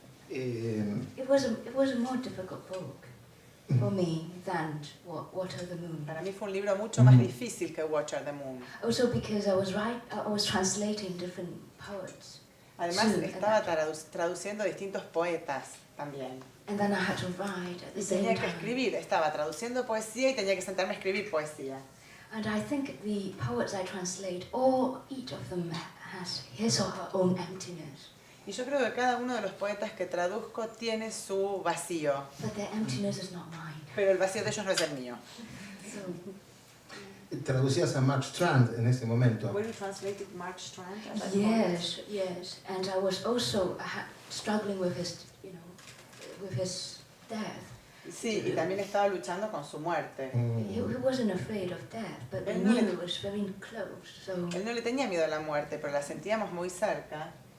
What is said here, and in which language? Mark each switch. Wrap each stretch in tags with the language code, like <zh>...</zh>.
<en>It was a more difficult book for me than Water the Moon.</en> <es>Para mí fue un libro mucho más difícil que Watcher the Moon.</es> <en>Also because I was translating different poets,</en> <es>Además Sí, estaba traduciendo distintos poetas también.</es> <en>and then I had to write at the</en> <es>Y</es> <en>same</en> <es>tenía que</es> <en>time.</en> <es>escribir, estaba traduciendo poesía y tenía que sentarme a escribir poesía.</es> <en>And I think the poets I translate, each of them has his or her own emptiness.</en> <es>Y yo creo que cada uno de los poetas que traduzco tiene su vacío,</es> <en>But their emptiness is not mine.</en> <es>pero el vacío de ellos no es el mío.</es> <en>So,</en> <es>Traducías a Mark Strand en ese momento.</es> <en>Were you translated Mark Strand as a yes. And I was also struggling with his, with his death.</en> <es>Sí, y también estaba luchando con su muerte.</es> <en>He wasn't afraid of death, but we knew it was very close. So,</en> <es>Él no le tenía miedo a la muerte, pero la sentíamos muy cerca.</es>